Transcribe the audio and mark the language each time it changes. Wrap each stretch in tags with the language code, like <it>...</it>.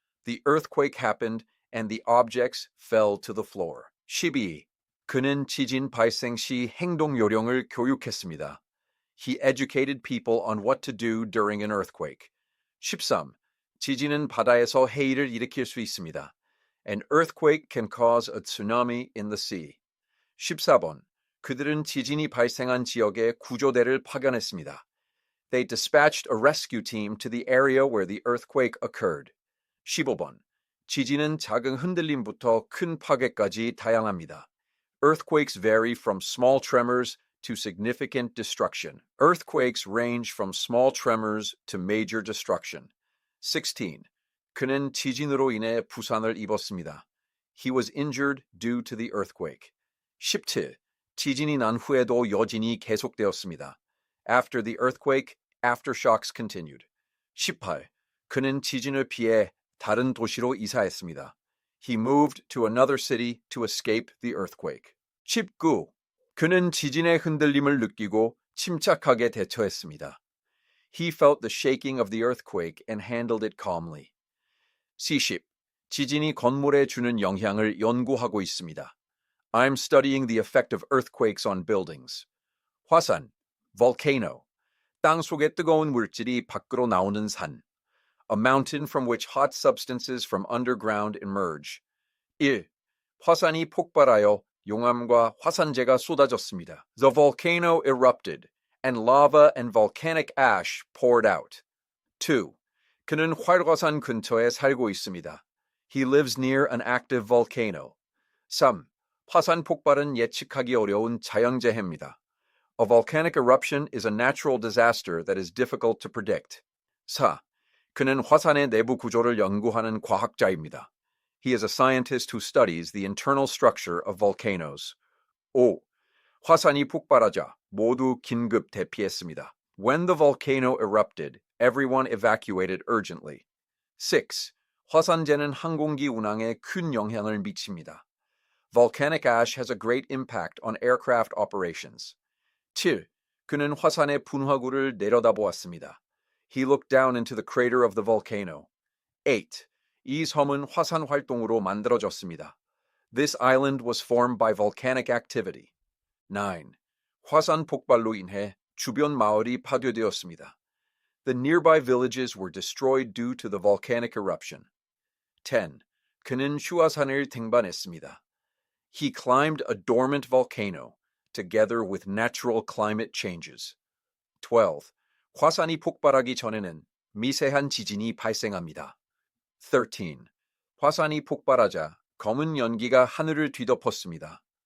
<en>The earthquake happened and the objects fell to the floor. 12.</en> <ko>그는 지진 발생 시 행동 요령을 교육했습니다.</ko> <en>He educated people on what to do during an earthquake. 13.</en> <ko>지진은 바다에서 해일을 일으킬 수 있습니다.</ko> <en>An earthquake can cause a tsunami in the sea.</en> <ko>14번. 그들은 지진이 발생한 지역에 구조대를 파견했습니다.</ko> <en>They dispatched a rescue team to the area where the earthquake occurred.</en> <ko>15번. 지진은 작은 흔들림부터 큰 파괴까지 다양합니다.</ko> <en>Earthquakes vary from small tremors to significant destruction. Earthquakes range from small tremors to major destruction. 16.</en> <ko>그는 지진으로 인해 부상을 입었습니다.</ko> <en>He was injured due to the earthquake. 17.</en> <ko>지진이 난 후에도 여진이 계속되었습니다.</ko> <en>After the earthquake, aftershocks continued. 18.</en> <ko>그는 지진을 피해 다른 도시로 이사했습니다.</ko> <en>He moved to another city to escape the earthquake. 19.</en> <ko>그는 지진의 흔들림을 느끼고 침착하게 대처했습니다.</ko> <en>He felt the shaking of the earthquake and handled it calmly. 20.</en> <ko>지진이 건물에 주는 영향을 연구하고 있습니다.</ko> <en>I'm studying the effect of earthquakes on buildings.</en> <ko>화산, volcano, 땅 속에 뜨거운 물질이 밖으로 나오는 산.</ko> <en>A mountain from which hot substances from underground emerge. 1.</en> <ko>화산이 폭발하여 용암과 화산재가 쏟아졌습니다.</ko> <en>The volcano erupted, and lava and volcanic ash poured out. 2.</en> <ko>그는 활화산 근처에 살고 있습니다.</ko> <en>He lives near an active volcano. 3.</en> <ko>화산 폭발은 예측하기 어려운 자연재해입니다.</ko> <en>A volcanic eruption is a natural disaster that is difficult to predict. 4.</en> <ko>그는 화산의 내부 구조를 연구하는 과학자입니다.</ko> <en>He is a scientist who studies the internal structure of volcanoes. 5.</en> <ko>화산이 폭발하자 모두 긴급 대피했습니다.</ko> <en>When the volcano erupted, everyone evacuated urgently. 6.</en> <ko>화산재는 항공기 운항에 큰 영향을 미칩니다.</ko> <en>Volcanic ash has a great impact on aircraft operations. 7.</en> <ko>그는 화산의 분화구를 내려다보았습니다.</ko> <en>He looked down into the crater of the volcano. 8.</en> <ko>이 섬은 화산 활동으로 만들어졌습니다.</ko> <en>This island was formed by volcanic activity. 9.</en> <ko>화산 폭발로 인해 주변 마을이 파괴되었습니다.</ko> <en>The nearby villages were destroyed due to the volcanic eruption. 10.</en> <ko>그는 휴화산을 등반했습니다.</ko> <en>He climbed a dormant volcano, together with natural climate changes. 12.</en> <ko>화산이 폭발하기 전에는 미세한 지진이 발생합니다. 13. 화산이 폭발하자 검은 연기가 하늘을 뒤덮었습니다.</ko>